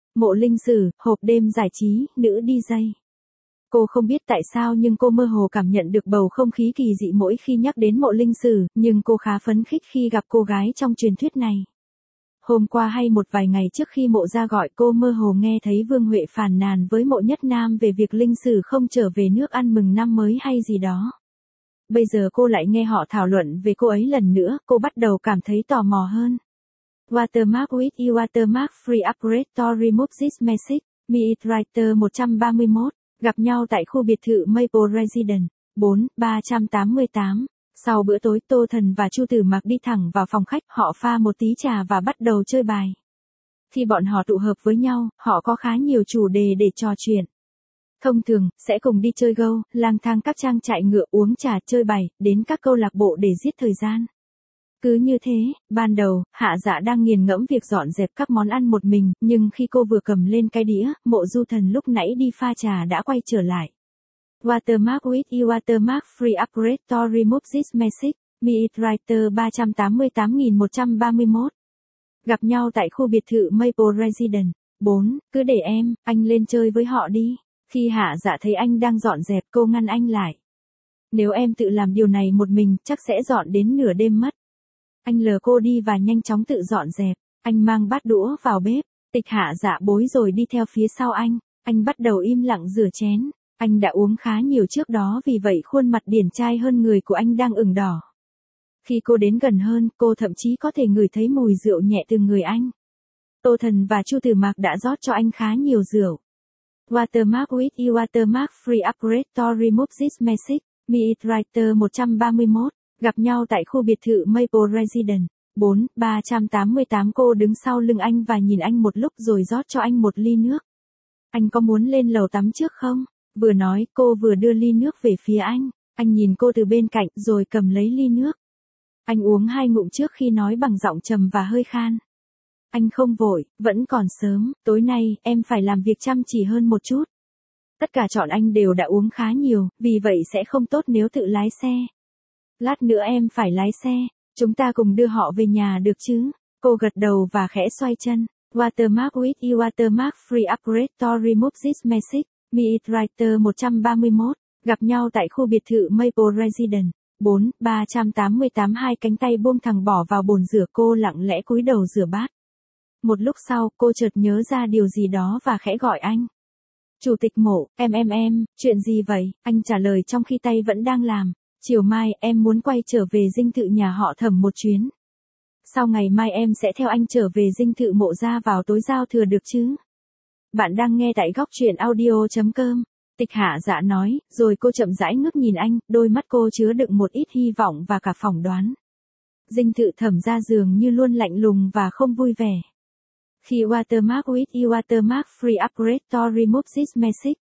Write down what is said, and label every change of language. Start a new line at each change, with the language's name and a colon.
Vietnamese: Mộ Linh Sử, hộp đêm giải trí, nữ DJ. Cô không biết tại sao nhưng cô mơ hồ cảm nhận được bầu không khí kỳ dị mỗi khi nhắc đến Mộ Linh Sử, nhưng cô khá phấn khích khi gặp cô gái trong truyền thuyết này. Hôm qua hay một vài ngày trước khi Mộ ra gọi, cô mơ hồ nghe thấy Vương Huệ phàn nàn với Mộ Nhất Nam về việc Linh Sử không trở về nước ăn mừng năm mới hay gì đó. Bây giờ cô lại nghe họ thảo luận về cô ấy lần nữa, cô bắt đầu cảm thấy tò mò hơn.
English: Watermark with you, watermark free upgrade to remove this message. Meet writer 131.
Vietnamese: Gặp nhau tại khu biệt thự Maple Residence. 4388. Sau bữa tối, Tô Thần và Chu Tử Mặc đi thẳng vào phòng khách, họ pha một tí trà và bắt đầu chơi bài. Khi bọn họ tụ hợp với nhau, họ có khá nhiều chủ đề để trò chuyện. Thông thường, sẽ cùng đi chơi gâu, lang thang các trang trại ngựa, uống trà, chơi bài, đến các câu lạc bộ để giết thời gian. Cứ như thế, ban đầu, Hạ Dạ đang nghiền ngẫm việc dọn dẹp các món ăn một mình, nhưng khi cô vừa cầm lên cái đĩa, Mộ Du Thần lúc nãy đi pha trà đã quay trở lại.
English: Watermark with you, watermark free upgrade to remove this message. Meet writer 388131.
Vietnamese: Gặp nhau tại khu biệt thự Maple Residence. 4. Cứ để em, anh lên chơi với họ đi. Khi Hạ Dạ thấy anh đang dọn dẹp, cô ngăn anh lại. Nếu em tự làm điều này một mình, chắc sẽ dọn đến nửa đêm mất. Anh lờ cô đi và nhanh chóng tự dọn dẹp. Anh mang bát đũa vào bếp. Tịch Hạ Dạ bối rồi đi theo phía sau anh. Anh bắt đầu im lặng rửa chén. Anh đã uống khá nhiều trước đó, vì vậy khuôn mặt điển trai hơn người của anh đang ửng đỏ. Khi cô đến gần hơn, cô thậm chí có thể ngửi thấy mùi rượu nhẹ từ người anh. Tô Thần và Chu Tử Mạc đã rót cho anh khá nhiều rượu.
English: Watermark with you, watermark free upgrade to remove this message. Meet writer 131. Gặp nhau tại khu biệt thự Maple Residence. 4388.
Vietnamese: Cô đứng sau lưng anh và nhìn anh một lúc rồi rót cho anh một ly nước. Anh có muốn lên lầu tắm trước không? Vừa nói, cô vừa đưa ly nước về phía anh. Anh nhìn cô từ bên cạnh rồi cầm lấy ly nước. Anh uống hai ngụm trước khi nói bằng giọng trầm và hơi khan. Anh không vội, vẫn còn sớm, tối nay em phải làm việc chăm chỉ hơn một chút. Tất cả bọn anh đều đã uống khá nhiều, vì vậy sẽ không tốt nếu tự lái xe. Lát nữa em phải lái xe, chúng ta cùng đưa họ về nhà được chứ? Cô gật đầu và khẽ xoay chân.
English: Watermark with you, watermark free upgrade to remove this message. Meet writer 131. Gặp nhau tại khu biệt thự Maple Residence. 4388.
Vietnamese: Hai cánh tay buông thẳng bỏ vào bồn rửa, cô lặng lẽ cúi đầu rửa bát. Một lúc sau, cô chợt nhớ ra điều gì đó và khẽ gọi anh. Chủ tịch Mộ, em, chuyện gì vậy? Anh trả lời trong khi tay vẫn đang làm. Chiều mai, em muốn quay trở về dinh thự nhà họ Thẩm một chuyến. Sau ngày mai em sẽ theo anh trở về dinh thự Mộ gia vào tối giao thừa được chứ? Bạn đang nghe tại góc truyện audio.com. Tịch Hạ Dạ nói, rồi cô chậm rãi ngước nhìn anh, đôi mắt cô chứa đựng một ít hy vọng và cả phỏng đoán. Dinh thự Thẩm gia dường như luôn lạnh lùng và không vui vẻ. Khi
English: Watermark with you, watermark free upgrade to remove this message.